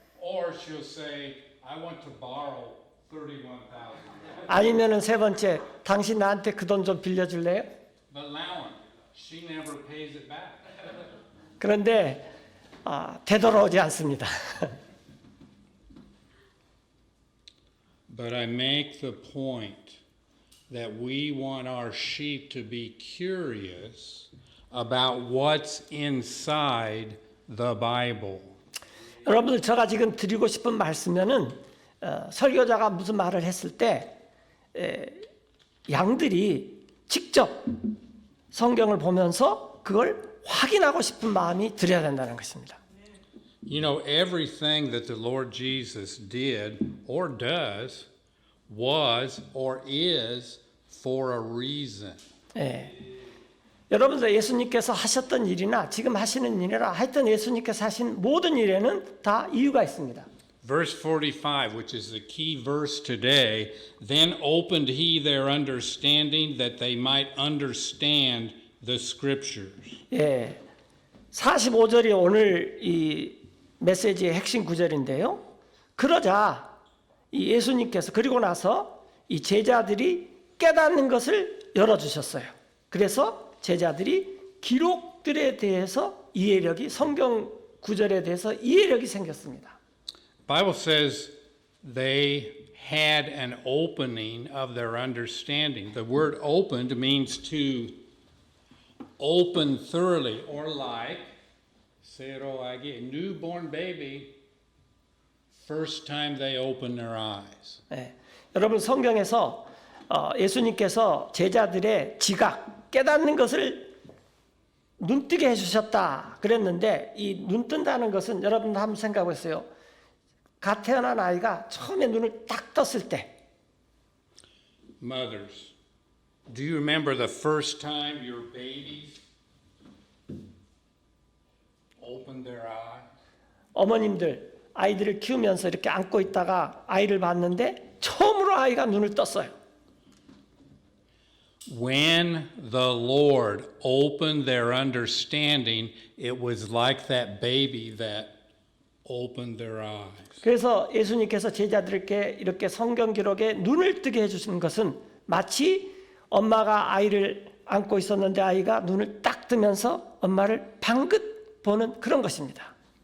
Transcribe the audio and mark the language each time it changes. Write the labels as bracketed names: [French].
[English] Or she'll say, I want to borrow 31,000. [Korean] 아니면은 세 번째 당신 나한테 그 돈 좀 빌려줄래요? [English] But Lowen, she never pays it back. [Korean] 그런데 되돌아오지 않습니다. [English] But I make the point that we want our sheep to be curious about what's inside the Bible. [Korean] 여러분들 제가 지금 드리고 싶은 말씀은 설교자가 무슨 말을 했을 때 양들이 직접 성경을 보면서 그걸 확인하고 싶은 마음이 들어야 된다는 것입니다. [English] You know, everything that the Lord Jesus did or does was or is for a reason. [Korean] 예. 여러분들 예수님께서 하셨던 일이나 지금 하시는 일이나 하여튼 예수님께서 하신 모든 일에는 다 이유가 있습니다. [English] Verse 45, which is the key verse today, then opened he their understanding that they might understand the scriptures. [Korean] 예. 45절이 오늘 이 메시지의 핵심 구절인데요. 그러자 이 예수님께서 그리고 나서 이 제자들이 깨닫는 것을 열어주셨어요. 그래서 제자들이 기록들에 대해서 이해력이 성경 구절에 대해서 이해력이 생겼습니다. [English] Bible says they had an opening of their understanding. The word opened means to open thoroughly, or like, a newborn baby, first time they open their eyes. [Korean] 네. 여러분 성경에서 예수님께서 제자들의 지각, 깨닫는 것을 눈뜨게 해주셨다 그랬는데 이 눈뜬다는 것은 여러분 한번 생각해보세요. 갓 태어난 아이가 처음에 눈을 딱 떴을 때 [English] Mothers, do you remember the first time your babies opened their eyes? [Korean] 어머님들 아이들을 키우면서 이렇게 안고 있다가 아이를 봤는데 처음으로 아이가 눈을 떴어요. [English] When the Lord opened their understanding, it was like that baby that opened their eyes. [Korean] 그래서 예수님께서 제자들에게 이렇게 성경 기록에 눈을 뜨게 해주시는 것은 마치 엄마가 아이를 안고 있었는데 아이가 눈을 딱 뜨면서 엄마를 방긋 보는 그런 것입니다.